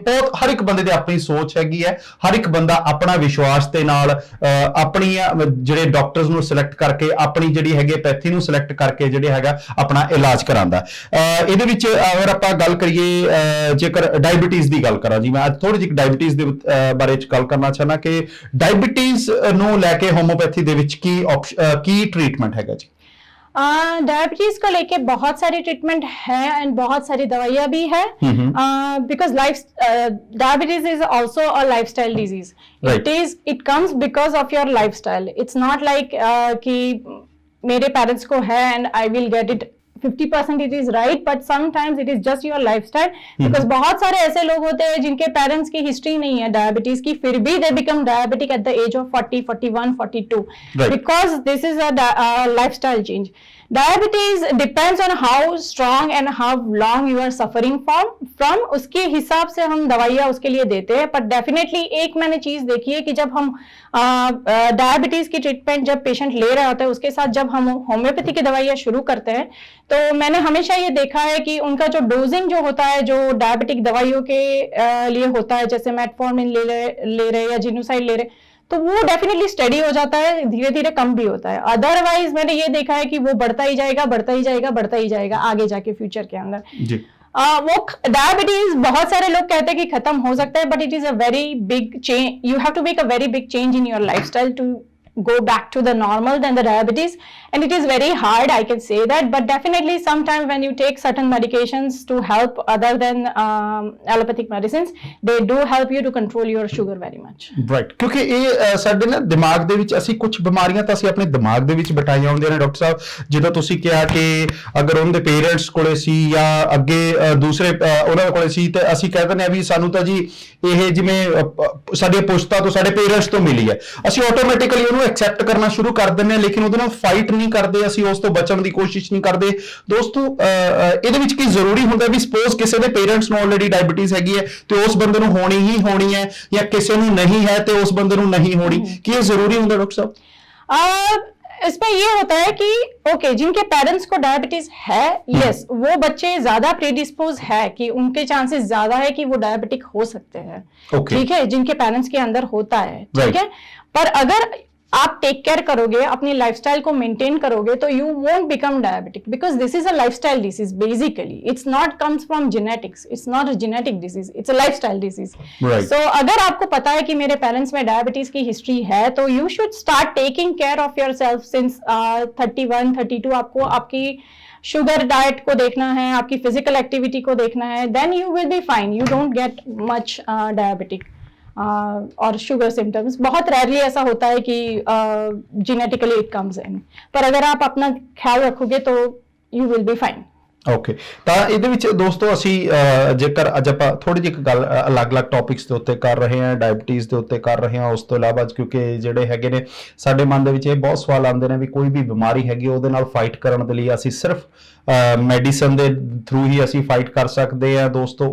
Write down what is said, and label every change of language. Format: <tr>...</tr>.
<pa>ਬਹੁਤ ਹਰ ਇੱਕ ਬੰਦੇ ਦੀ ਆਪਣੀ ਸੋਚ ਹੈਗੀ ਹੈ, ਹਰ ਇੱਕ ਬੰਦਾ ਆਪਣਾ ਵਿਸ਼ਵਾਸ ਦੇ ਨਾਲ ਆਪਣੀ ਜਿਹੜੇ ਡਾਕਟਰਸ ਨੂੰ ਸਿਲੈਕਟ ਕਰਕੇ, ਆਪਣੀ ਜਿਹੜੀ ਹੈਗੀ ਪੈਥੀ ਨੂੰ ਸਿਲੈਕਟ ਕਰਕੇ ਜਿਹੜੇ ਹੈਗਾ ਆਪਣਾ ਇਲਾਜ ਕਰਾਂਦਾ। ਇਹਦੇ ਵਿੱਚ ਅਗਰ ਆਪਾਂ ਗੱਲ ਕਰੀਏ, ਜੇਕਰ ਡਾਇਬੀਟੀਜ਼ ਦੀ ਗੱਲ ਕਰਾਂ ਜੀ, ਮੈਂ ਅੱਜ ਥੋੜੀ ਜਿਹੀ ਡਾਇਬੀਟੀਜ਼ ਦੇ ਬਾਰੇ ਚ ਗੱਲ ਕਰਨਾ ਚਾਹਨਾ ਕਿ ਡਾਇਬੀਟੀਜ਼ ਨੂੰ ਲੈ ਕੇ ਹੋਮਿਓਪੈਥੀ ਦੇ ਵਿੱਚ ਕੀ</pa> <hi>ट्रीटमेंट है जी? डायबिटीज को लेके बहुत सारे ट्रीटमेंट है एंड बहुत सारी दवाइयां भी है,</hi> <en>Because diabetes is also a lifestyle disease. It comes because of your lifestyle. It's not like</en> <hi>कि मेरे पेरेंट्स को है</hi> <en>And I will get it 50% it is right, but sometimes it is just your lifestyle.</en> <hi>Because बहुत सारे ऐसे लोग होते हैं जिनके पेरेंट्स की हिस्ट्री नहीं है डायबिटीज की, फिर भी</hi> <en>they become diabetic at the age of 40, 41, 42. Right. Because this is a lifestyle change. Diabetes depends on how strong and how long you are suffering from.</en> <hi>उसके हिसाब से हम दवाइयाँ उसके लिए देते हैं, पर डेफिनेटली एक मैंने चीज देखी है कि जब हम डायबिटीज की ट्रीटमेंट जब पेशेंट ले रहा होता है, उसके साथ जब हम होम्योपैथी की दवाइयाँ शुरू करते हैं, तो मैंने हमेशा ये देखा है कि उनका जो डोजिंग जो होता है, जो डायबिटिक दवाइयों के लिए होता है, जैसे मेटफॉर्मिन ले रहे या जिनोसाइड ले रहे, तो वो डेफिनेटली स्टडी हो जाता है, धीरे धीरे कम भी होता है. अदरवाइज मैंने ये देखा है कि वो बढ़ता ही जाएगा आगे जाके फ्यूचर के अंदर जी. वो डायबिटीज बहुत सारे लोग कहते हैं कि खत्म हो सकता है,</hi> <en>But it is a very big change. You have to make a very big change in your lifestyle to go back to the normal than the diabetes, and it is very hard, I can say that, but definitely sometimes when you take certain medications to help other than allopathic medicines, they do help you to control your sugar very much.</en> <pa>Right, ਕਿਉਂਕਿ ਇਹ ਸਾਡੇ ਨਾ ਦਿਮਾਗ ਦੇ ਵਿੱਚ ਅਸੀਂ ਕੁਝ ਬਿਮਾਰੀਆਂ ਤਾਂ ਅਸੀਂ ਆਪਣੇ ਦਿਮਾਗ ਦੇ ਵਿੱਚ ਬਿਠਾਈਆਂ ਹੁੰਦੀਆਂ ਨੇ ਡਾਕਟਰ ਸਾਹਿਬ, ਜਦੋਂ ਤੁਸੀਂ ਕਿਹਾ ਕਿ ਅਗਰ ਉਹਨਾਂ ਦੇ ਪੇਰੈਂਟਸ ਕੋਲੇ ਸੀ ਜਾਂ ਅੱਗੇ ਦੂਸਰੇ ਉਹਨਾਂ ਕੋਲੇ ਸੀ, ਤੇ ਅਸੀਂ ਕਹਿ ਦਿੰਦੇ ਆ ਵੀ ਸਾਨੂੰ ਤਾਂ ਜੀ ਇਹ ਜਿਵੇਂ ਸਾਡੇ ਪੁਸ਼ਤਾਂ ਤੋਂ, ਸਾਡੇ ਪੇਰੈਂਟਸ ਤੋਂ ਮਿਲੀ ਹੈ, ਅਸੀਂ ਆਟੋਮੈਟਿਕਲੀ ਉਹਨੂੰ</pa> <hi>एक्सेप्ट करना शुरू कर देने, लेकिन</hi> <pa>ਉਹਦੇ ਨਾਲ</pa> <hi>फाइट नहीं करते,</hi> <pa>ਅਸੀਂ ਉਸ ਤੋਂ ਬਚਣ ਦੀ ਕੋਸ਼ਿਸ਼ ਨਹੀਂ ਕਰਦੇ। ਦੋਸਤੋ, ਇਹਦੇ ਵਿੱਚ ਕੀ ਜ਼ਰੂਰੀ ਹੁੰਦਾ ਵੀ ਸਪੋਜ਼ ਕਿਸੇ ਦੇ ਪੇਰੈਂਟਸ ਨੂੰ ਆਲਰੇਡੀ ਡਾਇਬੀਟੀਜ਼ ਹੈਗੀ ਹੈ ਤੇ ਉਸ ਬੰਦੇ ਨੂੰ ਹੋਣੀ ਹੀ ਹੋਣੀ ਹੈ, ਜਾਂ ਕਿਸੇ ਨੂੰ ਨਹੀਂ ਹੈ ਤੇ ਉਸ ਬੰਦੇ ਨੂੰ ਨਹੀਂ ਹੋਣੀ, ਕੀ ਇਹ ਜ਼ਰੂਰੀ ਹੁੰਦਾ ਡਾਕਟਰ ਸਾਹਿਬ?</pa> <hi>इसमें ये होता है कि ओके जिनके पेरेंट्स को डायबिटीज है, यस वो बच्चे ज्यादा प्रीडिस्पोज है कि उनके चांसेस ज्यादा है कि वो डायबिटिक हो सकते हैं, ठीक है, जिनके पेरेंट्स के अंदर होता है, ठीक है। पर अगर आप टेक केयर करोगे, अपनी लाइफस्टाइल को मेंटेन करोगे, तो</hi> <en>You won't become diabetic, because this is a lifestyle disease basically, it's not comes from genetics, it's not a genetic disease, it's a lifestyle disease.</en> <hi>सो अगर आपको पता है कि मेरे पेरेंट्स में डायबिटीज की हिस्ट्री है, तो</hi> <en>You should start taking care of yourself since 31, 32।</en> <hi>आपको आपकी शुगर डाइट को देखना है, आपकी फिजिकल एक्टिविटी को देखना है,</hi> <en>Then you will be fine, you don't get much diabetic.</en> <hi>और शुगर सिम्टम्स बहुत रेयरली ऐसा होता है कि जेनेटिकली</hi> <en>it comes in,</en> <hi>पर अगर आप अपना ख्याल रखोगे तो</hi> <en>You will be fine.</en> <pa>Okay, ਤਾਂ ਇਹਦੇ ਵਿੱਚ ਦੋਸਤੋ ਅਸੀਂ ਜੇਕਰ ਅੱਜ ਆਪਾਂ ਥੋੜੀ ਜਿਹੀ ਗੱਲ ਅਲੱਗ-ਅਲੱਗ ਟੌਪਿਕਸ ਦੇ ਉੱਤੇ ਕਰ ਰਹੇ ਹਾਂ, ਡਾਇਬਟੀਜ਼ ਦੇ ਉੱਤੇ ਕਰ ਰਹੇ ਹਾਂ, ਉਸ ਤੋਂ ਇਲਾਵਾ ਕਿਉਂਕਿ ਜਿਹੜੇ ਹੈਗੇ ਨੇ ਸਾਡੇ ਮਨ ਦੇ ਵਿੱਚ ਇਹ ਬਹੁਤ ਸਵਾਲ ਆਉਂਦੇ ਨੇ ਵੀ ਕੋਈ ਵੀ ਬਿਮਾਰੀ ਹੈਗੀ ਉਹਦੇ ਨਾਲ ਫਾਈਟ ਕਰਨ ਦੇ ਲਈ ਅਸੀਂ ਸਿਰਫ ਮੈਡੀਸਨ ਦੇ ਥਰੂ ਹੀ ਅਸੀਂ ਫਾਈਟ ਕਰ ਸਕਦੇ ਆ ਦੋਸਤੋ।</pa>